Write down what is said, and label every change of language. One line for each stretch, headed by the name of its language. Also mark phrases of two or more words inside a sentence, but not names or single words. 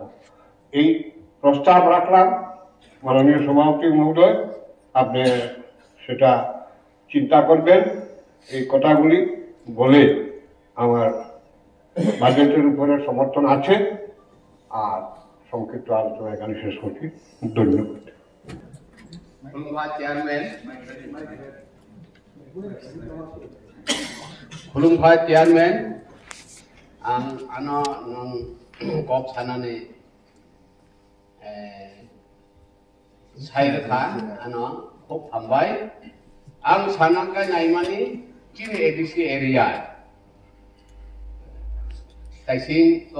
Bangla: এই প্রস্তাব রাখলাম মাননীয় সভাপতি মহোদয়, আপনি সেটা চিন্তা করবেন। এই কথাগুলি বলে আমার বাজেটের উপরে সমর্থন আছে আর সংক্ষিপ্ত আলোচনা এখানে শেষ করছি। ধন্যবাদ।
Kok Borok: खुलुमबाय चेयारमैन आं आनो नों कक सानानै साइरखा आनो खूब हामबाय आं सानांगाय नायमानि किन एडिसि एरिया ताइसिं ओ